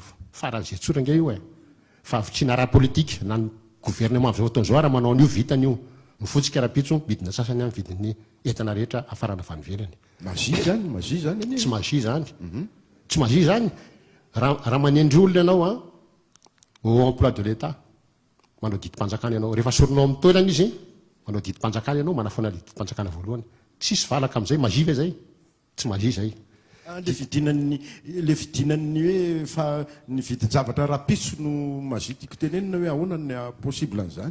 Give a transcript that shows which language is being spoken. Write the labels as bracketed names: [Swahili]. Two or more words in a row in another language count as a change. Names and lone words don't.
[Malagasy] faran'izay tsoranga io fa avitrina ara-politika na ny gouvernement avy zao taon'izao ara manao an'io vitan'io mifotsika rapitso midina sasany amin'ny vidin'ny entana rehetra afarana avy ivelany tsy magie zany raha manendry olona ianao [French] au emploi de l'état [Malagasy] manao didim-panjakana ianao rehefa sorinao amin'ny toerana izy manao didim-panjakana ianao manafoana didim-panjakana voalohany tsisy valaka amin'izay magie ve zay tsy magie zay le fidinan'ny hoe fa ny vidin-javatra rapitso no magie tiako tenenina hoe ahoana ny possible an'izany